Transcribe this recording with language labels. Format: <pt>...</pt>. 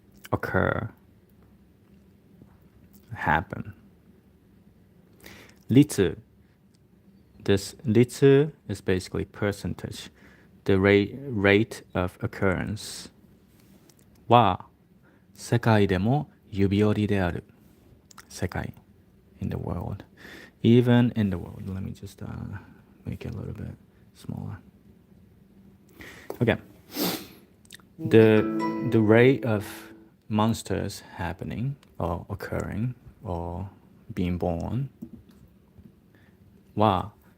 <en>Occur, happen. 率, this 率 is basically percentage, the rate of occurrence.</en> <ja>は世界でも指折りである。</ja> <en>世界 in the world. Even in the world. Let me just make it a little bit smaller. Okay. The rate of monsters happening or occurring or being born は</en>